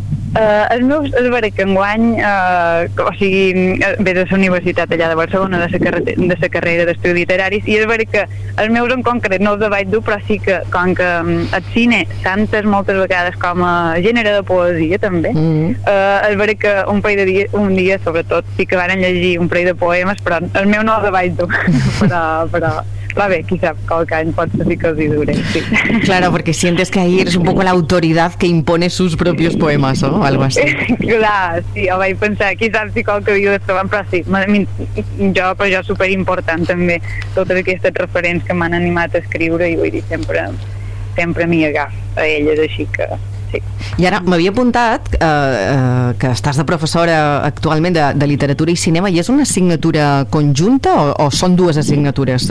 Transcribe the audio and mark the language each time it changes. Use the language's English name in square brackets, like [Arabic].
[Catalan] Els meus, és veritat que enguany, o sigui, ve de la universitat allà de Barcelona, de la carrera d'estudis literaris, i és veritat que els meus en concret no els vaig dur, però sí que, com que el cine s'entès moltes vegades com a gènere de poesia, també, és veritat que un parell de dies, un dia, sobretot, sí que van llegir un parell de poemes, però el meu no els vaig dur, però... Clar, bé, qui sap, qualque any pot ser que els hi duré, sí. [Spanish] Claro, porque sientes que ahí eres un poco la autoridad que impone sus propios poemas, ¿no? O algo así. [Catalan] Clar, sí, ho vaig pensar, qui sap si qualque dia les troben, però sí, jo, per això és superimportant també totes aquestes referents que m'han animat a escriure i vull dir, sempre, sempre m'hi agaf a elles, així que... Sí. I ara m'havia apuntat que estàs de professora actualment de literatura i cinema i és una assignatura conjunta o són dues assignatures?